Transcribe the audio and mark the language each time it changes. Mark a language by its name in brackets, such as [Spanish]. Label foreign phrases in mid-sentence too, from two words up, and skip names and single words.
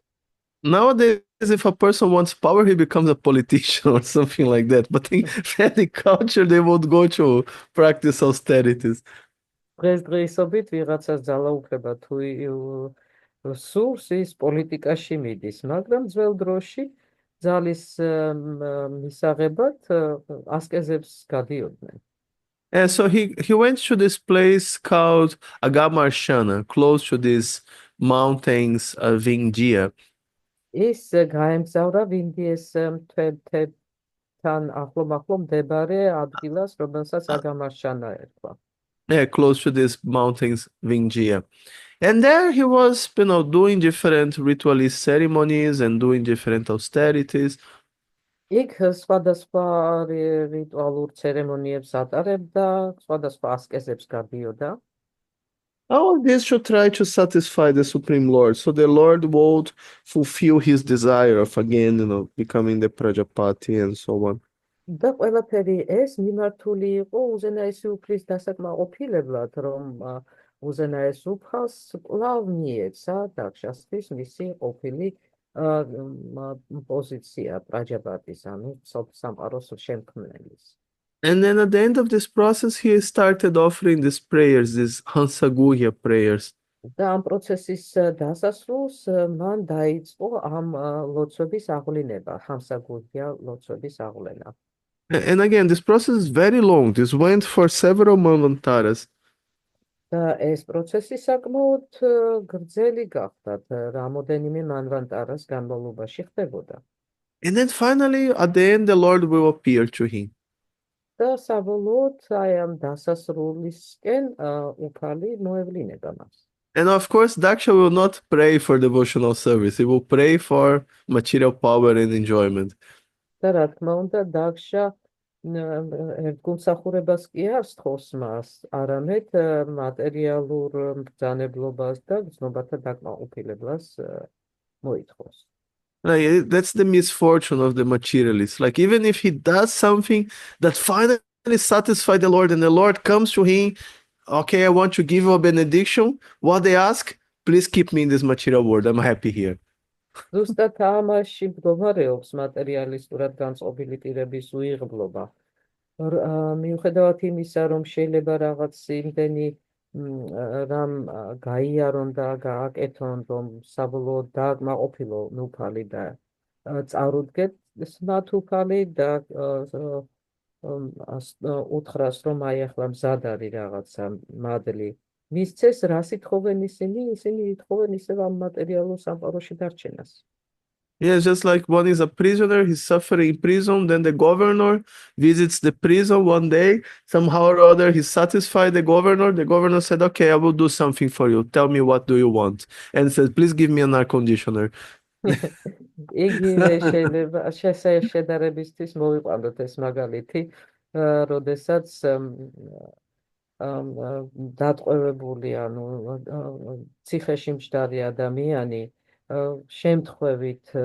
[English] Nowadays, if a person wants power, he becomes a politician or something like that. But in Vedic culture, they would go to practice austerities. [Georgian] დღესდღეობით ვიღაცას ძალაუფლება თუ სურს, ის პოლიტიკაში მიდის, მაგრამ ძველ დროში ძალის მისაღებად ასკეზებს გადიოდნენ. [English] And so he went to this place called Agamarshana, close to these mountains of India. [Georgian] ის გაემგზავრა ვინდიეს მთებთან თან ახლო მდებარე ადგილას, რომელსაც აგამაშანა ერქვა. [English] Yeah, close to these mountains, Vingia. And there he was, doing different ritualist ceremonies and doing different austerities. [Georgian] იქ სხვადასხვა რიტუალურ ცერემონიებს ატარებდა, სხვადასხვა ასკეზებს გადიოდა. [English] All of this should try to satisfy the Supreme Lord. So the Lord would fulfill his desire of again, becoming the Prajapati and so on. [Georgian] და ყველაფერი ეს მიმართული იყო უზენაესი უფლის დასაკმაყოფილებლად, რომ უზენაეს უფალს კვლავ მიეცა დაქშასთვის მისი ყოფილი პოზიცია პრაჯაპატის, ანუ სამყაროს შემქმნელის. [English] And then at the end of this process, he started offering these prayers, these Hansagurya prayers. [Georgian] და ამ პროცესის დასასრულს მან დაიწყო ამ ლოცვების აღვლენა, ჰამსაგურია ლოცვების აღვლენა. [English] And again, this process is very long. This went for several manvantaras. [Georgian] და ეს პროცესი საკმაოდ გრძელი გახდა, რამოდენიმე მანვანტარას განმავლობაში ხდებოდა. [English] And then finally, at the end, the Lord will appear to him. [Georgian] და საბოლოოდ აი ამ დასასრულისკენ უფალი მოევლინება მას. [English] And of course, Daksha will not pray for devotional service. He will pray for material power and enjoyment. [Georgian] და რა თქმა უნდა, დაქშა ერთგულსახურებას კი არ სთხოვს მას, არამედ მატერიალურ ბრძანებლობას და გრძნობათა დაკმაყოფილებას მოითხოვს. [English] Like, that's the misfortune of the materialist. Like, even if he does something that finally satisfies the Lord and the Lord comes to him, okay, I want to give you a benediction. What they ask, please keep me in this material world. I'm happy here. [Georgian] ზუსტად ამაში მდგომარეობს მატერიალისტურად განწყობილი პირების უიღბლობა. მიუხედავად იმისა, რომ შეიძლება რაღაც იმდენი რამ გაიარონ და გააკეთონ, რომ საბოლოოდ დააკმაყოფილონ უფალი და წარუდგეს მათ უფალი და უთხრას, რომ აი ახლა მზად არის რაღაცა მადლი. მისცეს რას ითხოვენ ისინი ითხოვენ ისევ ამ მატერიალურ სამყაროში დარჩენას. [English] Yeah, just like one is a prisoner, he's suffering in prison, then the governor visits the prison one day, somehow or other he's satisfied the governor said, okay, I will do something for you, tell me what do you want, and says, please give me an air conditioner. [Georgian] იგივე შეიძლება შედარებისთვის მოვიყვანოთ ეს მაგალითი, როდესაც დატყვევებული, ანუ ციხეში მჯდარი ადამიანი შემთხვევით